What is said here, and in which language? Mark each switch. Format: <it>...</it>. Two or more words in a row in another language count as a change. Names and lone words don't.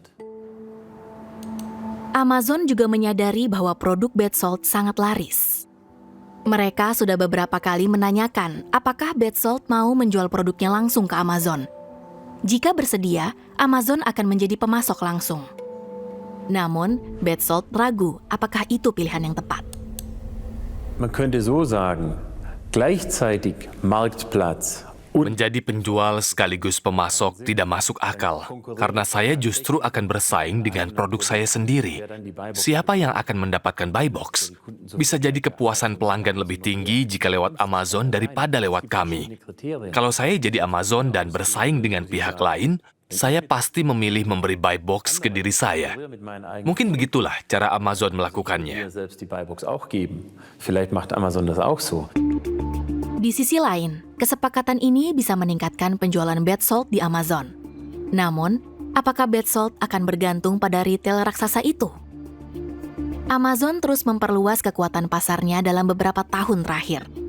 <id>Amazon juga menyadari bahwa produk Betzold sangat laris. Mereka sudah beberapa kali menanyakan apakah Betzold mau menjual produknya langsung ke Amazon. Jika bersedia, Amazon akan menjadi pemasok langsung. Namun, Betzold ragu apakah itu pilihan yang tepat.</id> <de>Man könnte so sagen, gleichzeitig Marktplatz</de> <id>Menjadi penjual sekaligus pemasok tidak masuk akal, karena saya justru akan bersaing dengan produk saya sendiri. Siapa yang akan mendapatkan</id> <en>buy box?</en> <id>Bisa jadi kepuasan pelanggan lebih tinggi jika lewat Amazon daripada lewat kami. Kalau saya jadi Amazon dan bersaing dengan pihak lain, saya pasti memilih memberi</id> <en>buy box</en> <id>ke diri saya. Mungkin begitulah cara Amazon melakukannya.</id> <de>Vielleicht macht Amazon das auch so.</de> <id>Di sisi lain, kesepakatan ini bisa meningkatkan penjualan bath salt di Amazon. Namun, apakah bath salt akan bergantung pada retail raksasa itu? Amazon terus memperluas kekuatan pasarnya dalam beberapa tahun terakhir.</id>